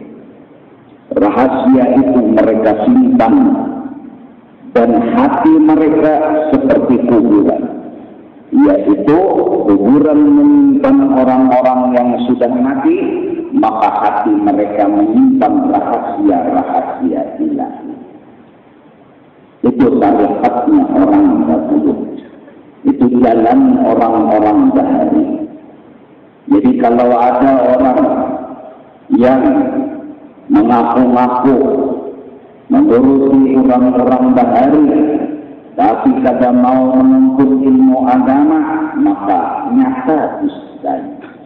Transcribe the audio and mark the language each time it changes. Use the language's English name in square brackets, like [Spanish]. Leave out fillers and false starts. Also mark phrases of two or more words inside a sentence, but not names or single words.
[Indonesian] Rahasia itu mereka simpan, dan hati mereka seperti kuburan. yaitu kuburan menyimpan orang-orang yang sudah mati, maka hati mereka menyimpan rahasia-rahasia ilahi. [Banjar] Itu tarikatnya orang dahulu, itu jalan orang-orang bahari. Jadi kalau ada orang yang mengaku-ngaku menuruti orang-orang bahari, tapi kada mau menuntut ilmu agama, maka nyata dustanya.